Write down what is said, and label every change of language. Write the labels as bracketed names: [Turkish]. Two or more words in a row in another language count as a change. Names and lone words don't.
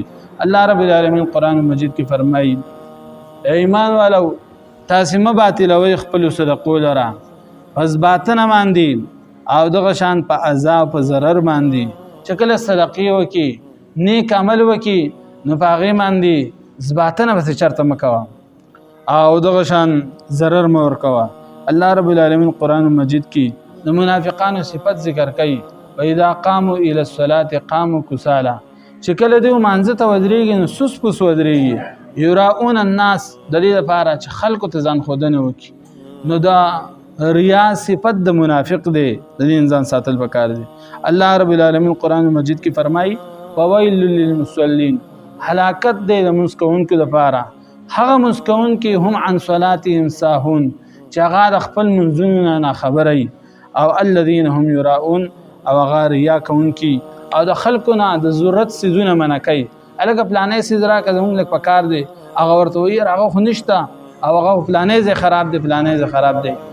[Pashto] الله رب العالمین قرآن مجید کې فرمایي ایمان والو تاسې مه باطلوئ خپلو صدقو لره پس باطنه باندې او دغه شان په اذا او په ضرر باندې. چې کله صدقې وکړي نیک عمل وکړي نو په هغې باندې باطنه پسې چرته مه کوه او دغه شان ضرر مه ورکوه. الله رب العالمین قرآن مجید کې د منافقانو صفت ذکر کوي [Arabic] وَإِذَا قَامُوا إِلَى الصَّلَاةِ قَامُوا كُسَالَى، [Pashto] چې کله دوی مانځه ته ودرېږي نو سوس پوس ودرېږي. [Arabic] یراؤون الناس، [Pashto] د دې لپاره چې خلکو ته ځان ښودنه وکړي. نو دا ریا صفت د منافق دی، د دې ځان ساتل پکار دی. الله رب العالمین قرآن مجید کې فرمایي [Arabic] فویل للمصلین، [Pashto] هلاکت دی د لمونځ کوونکو دپاره، هغه لمونځ کوونکي هم [Arabic] عن صلاتهم ساهون [Pashto] چې هغه د خپل لمونځونو نه ناخبره وي، او [Arabic] الذین هم یراؤون [Pashto] او هغه ریا کوونکي او د خلکو نه د ضرورت څیزونه منع کوي. هلکه پلانی څیز راکړه زموږ لږ پکار دی، هغه ورته وایي یاره هغه خو نشته او هغه پلانی ځای خراب دی، پلانی ځای خراب دی.